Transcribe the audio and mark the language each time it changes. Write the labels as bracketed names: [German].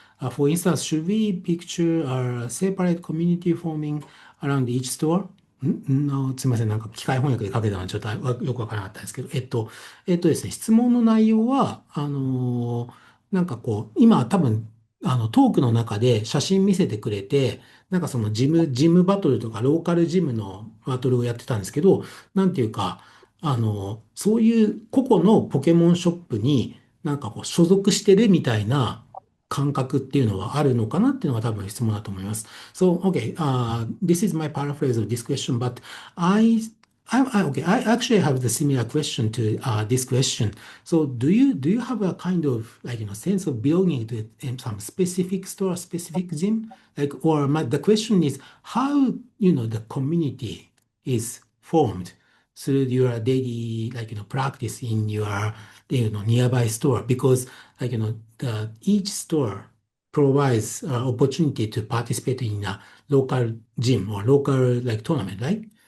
[English] For instance, should we picture a separate community forming around each store? [Japanese] すみません。なんか機械翻訳で書けたのはちょっとよくわからなかったんですけど、ですね、質問の内容は、なんかこう、今多分、トークの中で写真見せてくれて、なんかそのジムバトルとかローカルジムのバトルをやってたんですけど、なんていうか、そういう個々のポケモンショップになんかこう所属してるみたいな感覚っていうのはあるのかなっていうのが多分質問だと思います。 [English] So, okay, this is my paraphrase of this question, but I, okay, I actually have the similar question to this question. So, do you have a kind of like sense of belonging to some specific store, specific gym? Like, or the question is how the community is formed through your daily practice in your nearby store because each store provides opportunity to participate in a local gym or local tournament, right?